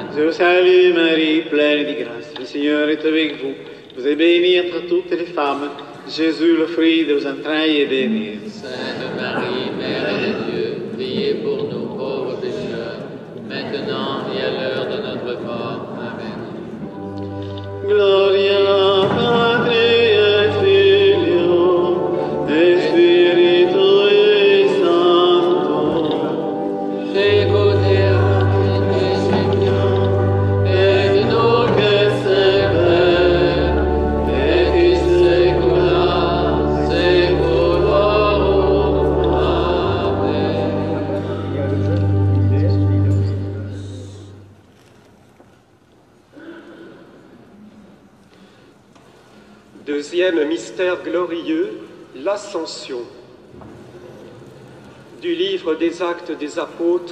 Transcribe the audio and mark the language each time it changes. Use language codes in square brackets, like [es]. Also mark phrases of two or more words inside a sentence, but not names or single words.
[fr] Je vous salue Marie, pleine de grâce, le Seigneur est avec vous. Vous êtes bénie entre toutes les femmes. Jésus, le fruit de vos entrailles, est béni. Sainte Marie, Mère de Dieu, priez pour nous pauvres pécheurs, maintenant et à l'heure de notre mort. Amen. [la] Gloria Patri et Filio et Spiritui Sancto. Secuter Seigneur, et nunc et semper, et in saecula saeculorum. Amen. [fr] Deuxième mystère glorieux, l'Ascension. Du livre des Actes des Apôtres.